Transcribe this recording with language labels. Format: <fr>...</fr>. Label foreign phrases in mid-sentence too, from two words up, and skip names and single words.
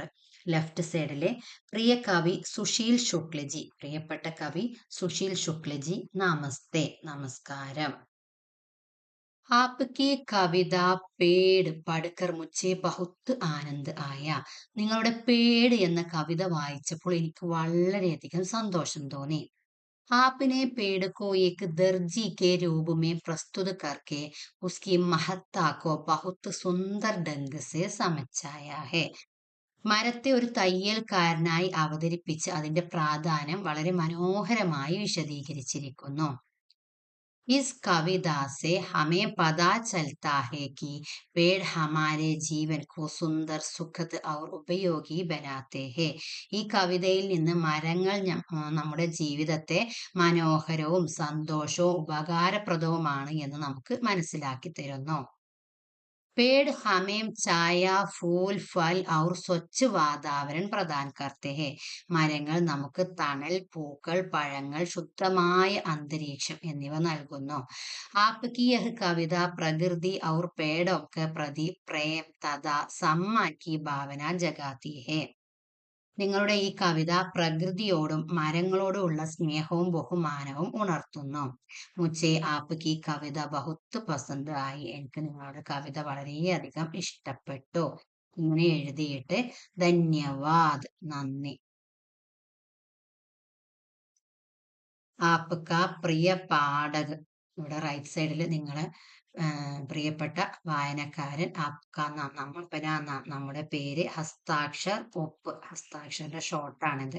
<ml>ലെഫ്റ്റ് സൈഡിലെ പ്രിയ കവി സുശീൽ ശുക്ലജി, പ്രിയപ്പെട്ട കവി സുശീൽ ശുക്ലജി, നമസ്തേ, നമസ്കാരം.</ml> <hi>आपकी कविता पेड़ पढ़कर മുझे बहुत आनंद आया.</hi> <ml>നിങ്ങളുടെ പേട് എന്ന കവിത വായിച്ചപ്പോൾ എനിക്ക് വളരെയധികം സന്തോഷം തോന്നി.</ml> <hi>आपने पेड़ को एक दर्जी के रूप में प्रस्तुत करके उसकी महत्ता को बहुत सुंदर ढंग से समझाया है.</hi> <ml>മരത്തെ ഒരു തയ്യൽക്കാരനായി അവതരിപ്പിച്ച് അതിന്റെ പ്രാധാന്യം വളരെ മനോഹരമായി വിശദീകരിച്ചിരിക്കുന്നു.</ml> <hi>इस कविता से हमें पता चलता है कि पेड़ हमारे जीवन को सुंदर सुखद और उपयोगी बनाते हैं.</hi> <ml>ഈ കവിതയിൽ നിന്ന് മരങ്ങൾ നമ്മുടെ ജീവിതത്തെ മനോഹരവും സന്തോഷവും ഉപകാരപ്രദവുമാണ് എന്ന് നമുക്ക് മനസ്സിലാക്കി തരുന്നു.</ml> <hi>पेड़ हमें छाया फूल फल और स्वच्छ वातावरण प्रदान करते हैं.</hi> <ml>മരങ്ങൾ നമുക്ക് തണൽ, പൂക്കൾ, പഴങ്ങൾ, ശുദ്ധമായ അന്തരീക്ഷം എന്നിവ നൽകുന്നു.</ml> <hi>आपकी यह कविता प्रकृति और पेड़ों के प्रति प्रेम तथा सम्मान की भावना जगाती है.</hi> <ml>നിങ്ങളുടെ ഈ കവിത പ്രകൃതിയോടും മരങ്ങളോടുമുള്ള സ്നേഹവും ബഹുമാനവും ഉണർത്തുന്നു.</ml> <hi>മുझे आपकी കവിത बहुत पसंद आई.</hi> <ml>എനിക്ക് നിങ്ങളുടെ കവിത വളരെയധികം ഇഷ്ടപ്പെട്ടു. ഇങ്ങനെ എഴുതിയിട്ട് ധന്യവാദ്, നന്ദി.</ml> <hi>आपका प्रिय पाठक,</hi> <ml>ഇവിടെ റൈറ്റ് സൈഡിൽ നിങ്ങളെ പ്രിയപ്പെട്ട വായനക്കാരൻ ആപ്ക, നമ്മൾ നമ്മുടെ പേര്, ഹസ്താക്ഷർ, ഒപ്പ്, ഹസ്താക്ഷരുടെ ഷോർട്ടാണിത്.</ml>